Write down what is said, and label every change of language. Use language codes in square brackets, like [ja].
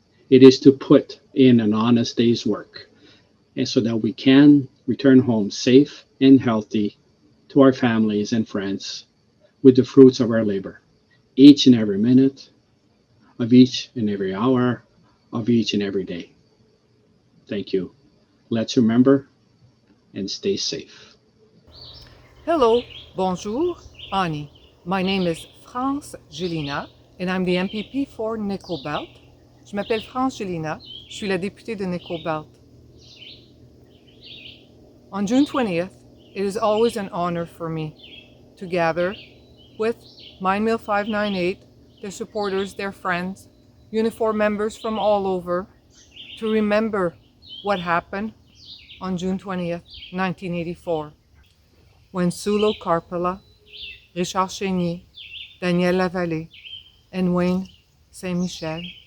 [en] It is to put in an honest day's work, and so that we can return home safe and healthy to our families and friends with the fruits of our labor, each and every minute of each and every hour of each and every day. Thank you. Let's remember and stay safe. Hello, bonjour, Ani. My name is France Gélina and I'm the MPP for Nickel-Belt. [fr] Je m'appelle France Gélina, je suis la députée de Nickel-Belt. [en] On June 20th, it is always an honor for me to gather with Mine Mill 598, their supporters, their friends, Unifor members from all over, to remember what happened on June 20th, 1984, when Sulo Carpela, Richard Chénier, Danielle Lavallée, and Wayne Saint-Michel